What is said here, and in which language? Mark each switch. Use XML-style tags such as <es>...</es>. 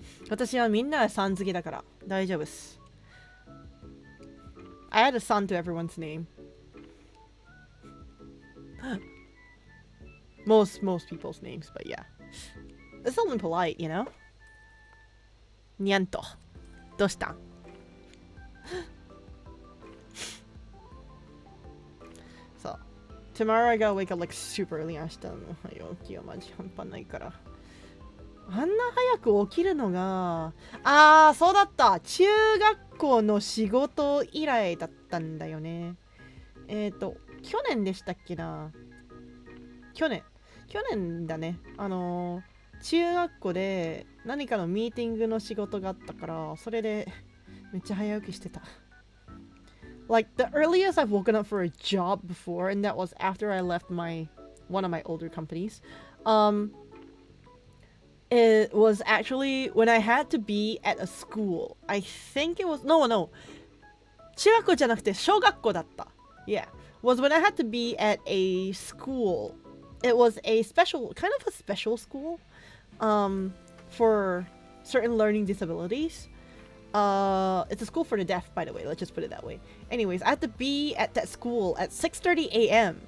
<ja>私はみんなさん付けだから大丈夫です。</ja> <en>I add a son to everyone's name. Most people's names, but yeah. It's something polite, you know?</en> <ja>にゃんと。どうしたんそう。</ja> <en>Tomorrow I gotta wake up like super early.</en> <ja>明日の早起きはマジ半端ないから。あんな早く起きるのが、そうだった。中学校の仕事以来だったんだよね。去年でしたっけな。去年だね。中学校で何かのミーティングの仕事があったから、それでめっちゃ早起きしてた。</ja> <en>Like the earliest I've woken up for a job before, and that was after I left one of my older companies. It was actually when I had to be at a school. I think it was no.</en> <ja>中学校じゃなくて小学校だった。</ja> <en>Yeah, was when I had to be at a school. It was a kind of a special school, for certain learning disabilities. It's a school for the deaf, by the way. Let's just put it that way. Anyways, I had to be at that school at 6:30 a.m.</en>